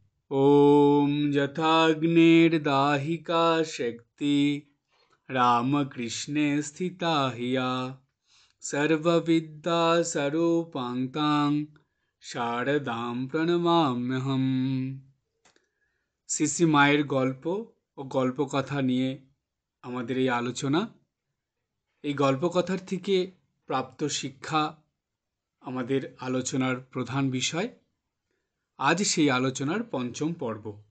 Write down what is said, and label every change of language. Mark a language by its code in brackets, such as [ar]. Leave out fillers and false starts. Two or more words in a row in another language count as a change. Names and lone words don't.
[sa] ॐ यथाग्निर्दाहिका शक्ति रामकृष्णे स्थिता हिया सर्वविद्या स्वरूपां शारदां প্রণমাম্যহম। [bn] শ্রী শ্রী মায়ের গল্প ও গল্পকথা নিয়ে আমাদের এই আলোচনা। এই গল্পকথার থেকে প্রাপ্ত শিক্ষা আমাদের আলোচনার প্রধান বিষয়। আজ সেই আলোচনার পঞ্চম পর্ব।